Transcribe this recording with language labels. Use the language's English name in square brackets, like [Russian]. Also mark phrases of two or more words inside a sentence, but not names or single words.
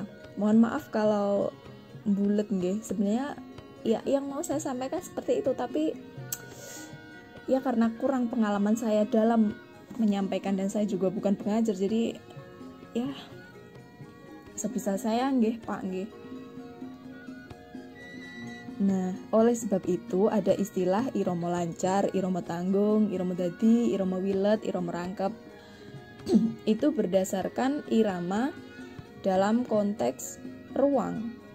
[Indonesian] Mohon maaf kalau bulet nggih. Sebenarnya ya yang mau saya sampaikan seperti itu, tapi ya karena kurang pengalaman saya dalam menyampaikan dan saya juga bukan pengajar, jadi ya sebisa saya nggih Pak nggih. Nah, oleh sebab itu ada istilah irama lancar, irama tanggung, irama dadi, irama wilet, irama rangkep. Itu berdasarkan irama dalam konteks ruang.